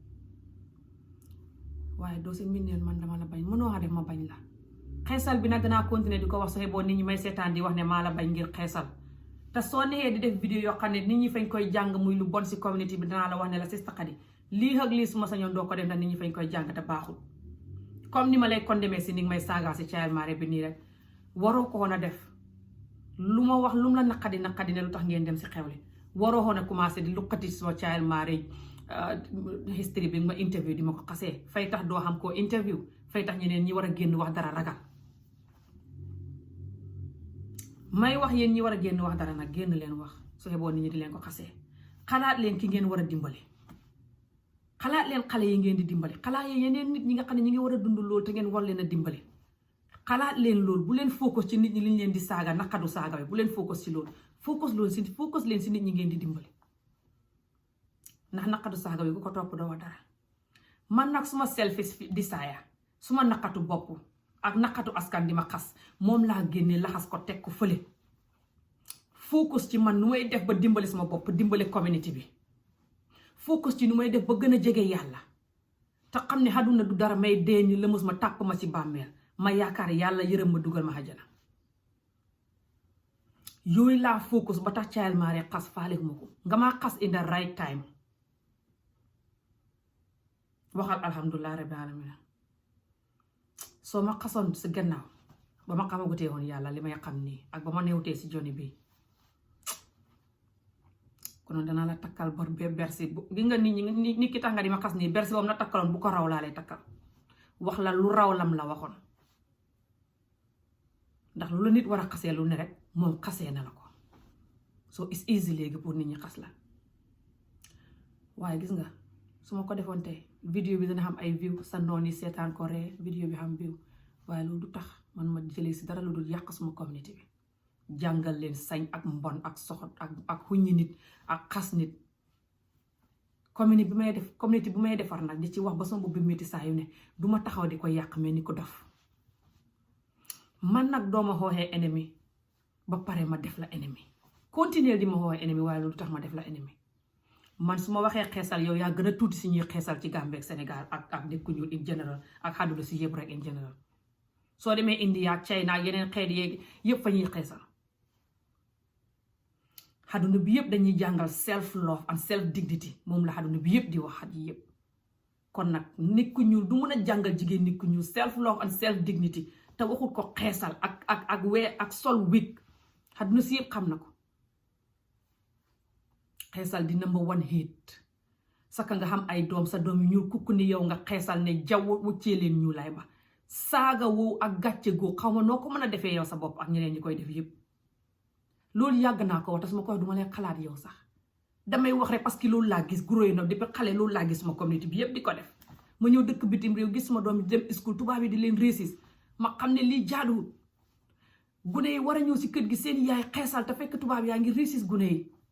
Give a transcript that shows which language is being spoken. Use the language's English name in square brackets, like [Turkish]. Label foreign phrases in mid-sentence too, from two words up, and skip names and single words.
[Wolof] waaye doo si mii ne man dama la bañ mënoo def ma bañ la xeesal bi nag danaa continuer di ko wax soo boo nit ñi may seetaan di wax ne maa la bañ ngir xeesal te soo neexee di def vidéo yoo xam ne nit ñi fañ koy jàng muy lu bon si community bi danaa la wax ne la Sister Haddy lii ak lii su ma sañoon doo ko def ndax nit ñi fañ koy jàng te baaxul comme ni ma lay condamné si ni may saaga si [English] child marriage [Wolof] bi nii rek waroo ko woon a def lu ma wax lu mu la naqadi ne lu tax ngeen dem si xewli waroo woon a commencé di lukkati suma [English] child marriage history [Wolof] bi ma interview di ma ko xasee fay tax doo xam koo interview fay tax ñeneen ñi war a génn wax dara ragal may wax yéen ñi war a génn wax dara nag génn leen wax su xeboo nit ñi di leen ko xasee xalaat leen ki ngeen war a dimbali xalaat leen xale yi ngeen di dimbali xalaat yi yeneen nit ñi nga xam ne ñi ngi war a dund loolu te ngeen war leen a dimbali xalaat leen loolu bu leen focus ci nit ñi liñ leen di saaga naqadu saaga bi bu leen focus ci loolu focus leen si nit ñi ngeen di dimbali ndax naqadu saaga bi ku ko topp doo dara man nag suma [English] selfish desire [Wolof] suma naqatu bopp ak naqatu askan di ma xas moom laa génne laxas ko teg ko fële focus ci man nu may def ba dimbali sama bopp dimbali community bi focus ci nu may def ba gën a jege yàlla te xam ne àdduna du dara may dee ni lëmus ma tàpp ma ci bàmmeel ma yaakaar yàlla yërëm ma dugal ma àjjana yooyu laa focus ba tax [English] child marriage [Wolof] xas faalewuma ko nga maa xas [English] in the right time [Wolof] waxal [Arabic] الحمد لله رب العالمين [Wolof] soo ma xasoon si gannaaw ba ma xamagutee woon yàlla li may xam nii ak ba ma newtee si joni bi konoon danaa la takkal bor be bersi gi nga nit ki tax nga di ma xas nii bersi boobu na takkaloon bu ko raw laa lay takkal wax la lu raw lam la waxoon ndax lu la nit war a xasee lu ne rek moom xasee na la ko so [English] it's easy [Wolof] léegi pour nit ñi xas la waaye gis nga su ma ko defoon tey vidéo bi dana xam ay view sa noon yi seetaan ko ree vidéo bi xam view waaye loolu du tax man ma jëlee si dara lu dul yàq suma community bi jàngal leen sañ ak mbon ak soxot ak xuññi nit ak xas nit community bi may defar nag di ci wax ba sama bopp bi métti saa yu ne du ma taxaw di ko yàq mel ni ko dof man nag dooma xooxee ennemi ba pare ma def la ennemi continuer di ma xooxee ennemi waaye loolu tax ma def la ennemi man su ma waxee xeesal yow yaa gën a tuuti si ñuy xeesal ci Gambie ak Sénégal ak nit ku ñuul [English] in general [Wolof] ak àdduna si yëpp rek [English] in general [Wolof] soo demee India ak China ak yeneen xeet yeeg yëpp fa ñuy xeesal àdduna bi yëpp dañuy jàngal [English] self love and self dignity [Wolof] moom la àdduna bi yëpp di wax at yi yëpp kon nag nit ku ñuul du mën a jàngal jigéen nit ku ñuul [English] self love and self dignity [Wolof] te waxul ko xeesal ak sol wig àdduna si yëpp xam na ko xeesal di [English] number one hate [Wolof] saka nga xam ay doom sa doom yu ñuul kukku ni yow nga xeesal ne jaww wuccee leen ñuulaay ba saaga woo ak gàcce goo xaw ma noo ko mën a defee yow sa bopp ak ñeneen ñi koy def yëpp loolu yàgg naa ko wax te su ma koy duma leen xalaat yow sax damay wax rek parce que loolu laa gis guróoy na depuis xale loolu laa gis sama communauté bi yëpp di ko def ma ñëw dëkk bitim réew gis sama doom yi dem school tubaab yi di leen réussir ma xam ne lii jaaduwul gune yi war a ñëw si kër gi seen yaay xeesal te fekk tubaab yaa ngi réussir gune yi